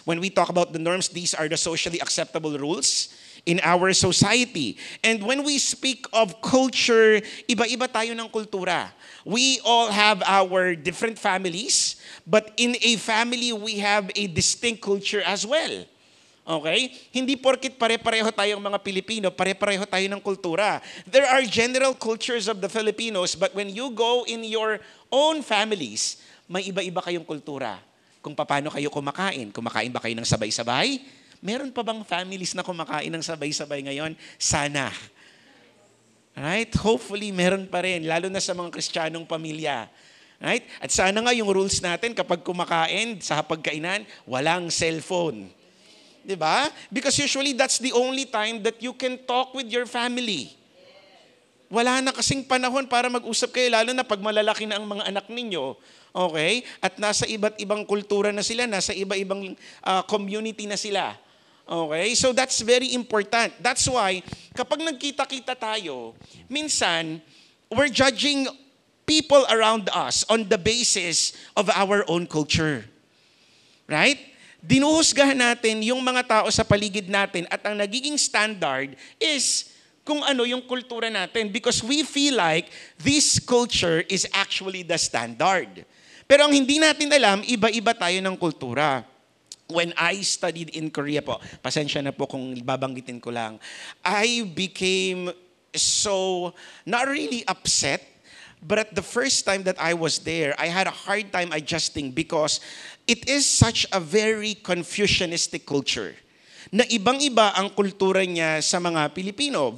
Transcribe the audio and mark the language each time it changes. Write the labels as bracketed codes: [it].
[en] When we talk about the norms, these are the socially acceptable rules in our society. And when we speak of culture, [tl] iba-iba tayo ng kultura. [en] We all have our different families, but in a family, we have a distinct culture as well. Okay? [tl] Hindi porkit pare-pareho tayong mga Pilipino, pare-pareho tayo ng kultura. [en] There are general cultures of the Filipinos, but when you go in your own families, [tl] may iba-iba kayong kultura. Kung paano kayo kumakain. Kumakain ba kayo ng sabay-sabay? Meron pa bang families na kumakain ng sabay-sabay ngayon? Sana. [en] Right? [tl] Hopefully, meron pa rin, lalo na sa mga Kristiyanong pamilya. Right? At sana nga yung rules natin kapag kumakain sa hapagkainan, walang cellphone. 'Di ba? [en] Because usually that's the only time that you can talk with your family. [tl] Wala na kasing panahon para mag-usap kayo, lalo na pag malalaki na ang mga anak ninyo. Okay? At nasa iba't ibang kultura na sila, nasa iba-ibang community na sila. Okay? [en] So that's very important. That's why, [tl] kapag nagkita-kita tayo, minsan, [en] we're judging people around us on the basis of our own culture. [tl] Right? Dinuhusgahan natin yung mga tao sa paligid natin at ang nagiging standard is kung ano yung kultura natin [en] because we feel like this culture is actually the standard. [tl] Pero ang hindi natin alam, iba-iba tayo ng kultura. [en] When I studied in Korea po, [tl] pasensya na po kung babanggitin ko lang, [en] I became so, not really upset, but at the first time that I was there, I had a hard time adjusting because it is such a very Confucianistic culture [tl] na ibang-iba ang kultura niya sa mga Pilipino.